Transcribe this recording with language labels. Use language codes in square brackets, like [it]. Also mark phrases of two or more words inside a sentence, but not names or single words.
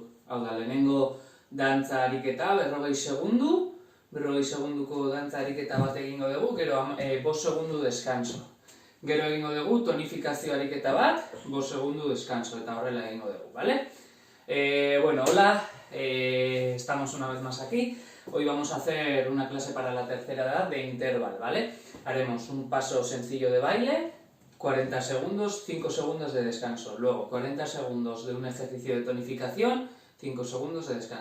[eu] Hau da, lehenengo dantza ariketa, 40 segundu, 40 segunduko dantza ariketa bat egingo dugu, gero 5 segundu deskanso. Gero egingo dugu tonifikazio ariketa bat, 5 segundu deskanso, eta horrela egingo dugu, ¿vale? [es] Bueno, hola, estamos una vez más aquí. Hoy vamos a hacer una clase para la tercera edad de interval, ¿vale? Haremos un paso sencillo de baile, 40 segundos, 5 segundos de descanso. Luego 40 segundos de un ejercicio de tonificación, 5 segundos de descanso.